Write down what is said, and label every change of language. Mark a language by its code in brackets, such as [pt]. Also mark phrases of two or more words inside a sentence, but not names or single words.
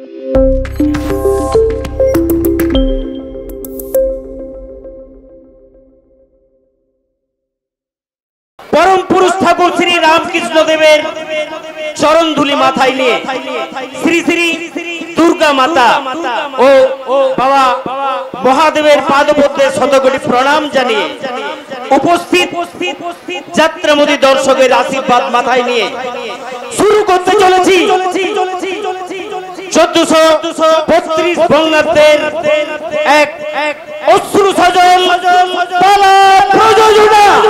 [bn] পরম পুরুষ ঠাকুর শ্রী রামকৃষ্ণ দেবের চরণ ধূলি মাথায় নিয়ে শ্রী শ্রী দুর্গা মাতা ও বাবা মহাদেবের পাদপদ্মে শতকোটি প্রণাম জানিয়ে উপস্থিত যাত্রামোদী দর্শকের আশীর্বাদ মাথায় নিয়ে শুরু করতে চলেছি 1432 বঙ্গাব্দের এক অশ্রু সজল পালা প্রযোজনা।